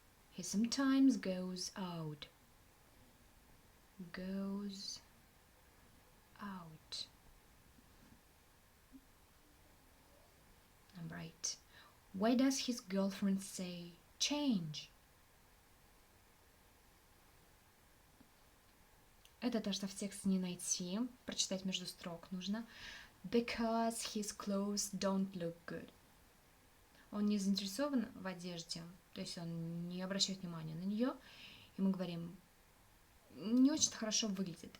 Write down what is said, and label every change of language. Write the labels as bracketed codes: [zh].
[en] He sometimes goes out. Goes out. Number 8. Why does his girlfriend say change? [ru] Это то, что в тексте не найти. Прочитать между строк нужно. [en] Because his clothes don't look good. [ru] Он не заинтересован в одежде, то есть он не обращает внимания на нее. И мы говорим не очень хорошо выглядит.